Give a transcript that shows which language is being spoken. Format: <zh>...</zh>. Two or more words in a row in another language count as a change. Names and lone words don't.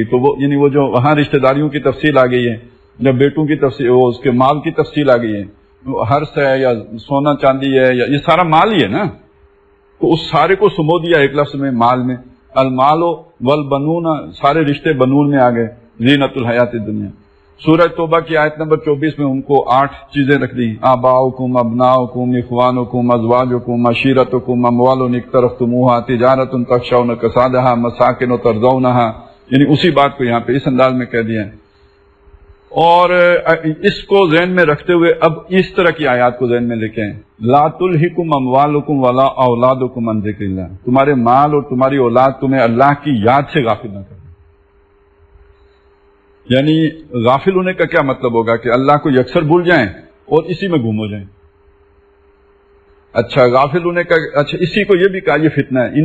<ur>تو وہ یعنی وہ جو وہاں رشتہ داریوں کی تفصیل آ گئی ہے، جب بیٹوں کی تفصیل، وہ اس کے مال کی تفصیل آ گئی ہے، ہرس ہے یا سونا چاندی ہے یا یہ سارا مال ہی ہے نا. تو اس سارے کو سمو دیا ایک لفظ میں، مال میں.</ur> <ar>المال والبنون،</ar> <ur>سارے رشتے بنون میں آ گئے،</ur> <ar>زینت الحیات الدنیا.</ar> <ur>سورہ توبہ کی آیت نمبر 24 میں ان کو 8 چیزیں رکھ دی.</ur> <ar>آباؤکم ابناؤکم اخوانکم ازواجکم عشیرتکم اموال اقترفتموها تجارت تخشون کسادها مساکن ترضونها.</ar> <ur>یعنی اسی بات کو یہاں پہ اس انداز میں کہہ دیا ہے. اور اس کو ذہن میں رکھتے ہوئے اب اس طرح کی آیات کو ذہن میں لے کے آئیں.</ur> <ar>لا تلہکم اموالکم ولا اولادکم عن ذکر اللہ.</ar> <ur>تمہارے مال اور تمہاری اولاد تمہیں اللہ کی یاد سے غافل نہ کرے. یعنی غافل ہونے کا کیا مطلب ہوگا کہ اللہ کو یکسر بھول جائیں اور اسی میں گم ہو جائیں. اچھا غافل ہونے کا، اچھا اسی کو یہ بھی کہا یہ فتنہ ہے.</ur>